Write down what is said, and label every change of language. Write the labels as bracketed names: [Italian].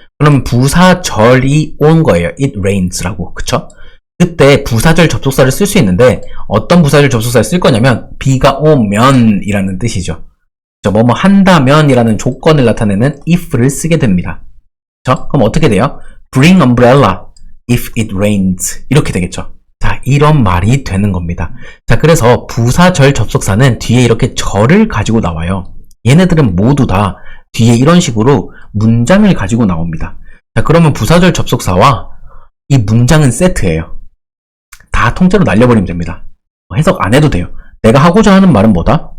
[Korean] 그럼 부사절이 온 거예요. [English] It rains라고. 그쵸? [Korean] 그때 부사절 접속사를 쓸 수 있는데 어떤 부사절 접속사를 쓸 거냐면 비가 오면 이라는 뜻이죠. 뭐뭐 한다면 이라는 조건을 나타내는 if를 쓰게 됩니다. 그쵸? 그럼 어떻게 돼요? [English] Bring umbrella if it rains [Korean] 이렇게 되겠죠. 자, 이런 말이 되는 겁니다. 자, 그래서 부사절 접속사는 뒤에 이렇게 절을 가지고 나와요. 얘네들은 모두 다 뒤에 이런 식으로 문장을 가지고 나옵니다. 자, 그러면 부사절 접속사와 이 문장은 세트예요. 다 통째로 날려버리면 됩니다. 해석 안 해도 돼요. 내가 하고자 하는 말은 뭐다?